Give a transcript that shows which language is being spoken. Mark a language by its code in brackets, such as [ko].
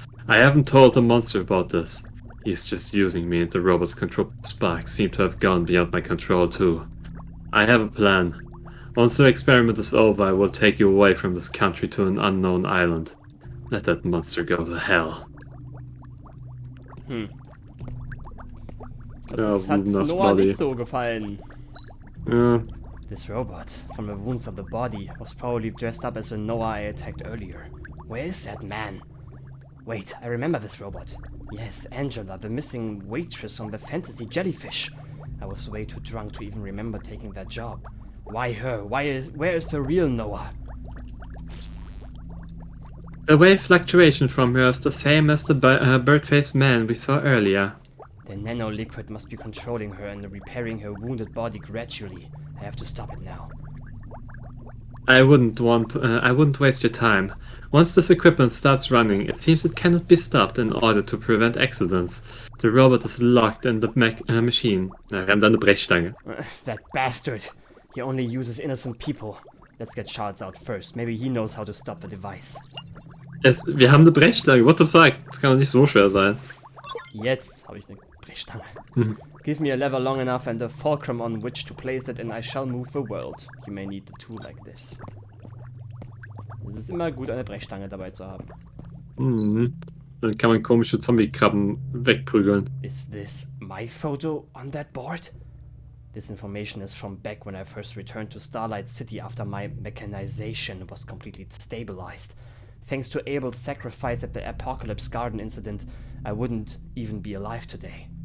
[en] I haven't told the monster about this. He's just using me, and the robot's control spark seem to have gone beyond my control too. I have a plan. Once the experiment is over, I will take you away from this country to an unknown island. Let that monster go to hell. [de] Das hat Noah nicht so gefallen. [en] Yeah. This robot, from the wounds of the body, was probably dressed up as the Noah I attacked earlier. Where is that man? Wait, I remember this robot. Yes, Angela, the missing waitress on the fantasy jellyfish. I was way too drunk to even remember taking that job. Why her? Where is the real Noah? The wave fluctuation from her is the same as the bird-faced man we saw earlier. The nano-liquid must be controlling her and repairing her wounded body gradually. I have to stop it now. I wouldn't waste your time. Once this equipment starts running, it seems it cannot be stopped in order to prevent accidents. The robot is locked in the machine. [de] Wir haben da eine Brechstange. [en] That bastard! He only uses innocent people. Let's get Charles out first. Maybe he knows how to stop the device. [de] Wir haben eine Brechstange, [en] what the fuck? [de] Das kann doch nicht so schwer sein. Jetzt habe ich eine Brechstange. [en] Give me a lever long enough and a fulcrum on which to place it and I shall move the world. You may need a tool like this. [de] Es ist immer gut, eine Brechstange dabei zu haben. Dann kann man komische Zombie-Krabben wegprügeln. [en] Is this my photo on that board? This information is from back when I first returned to Starlight City after my mechanization was completely stabilized. Thanks to Abel's sacrifice at the Apocalypse Garden incident, I wouldn't even be alive today.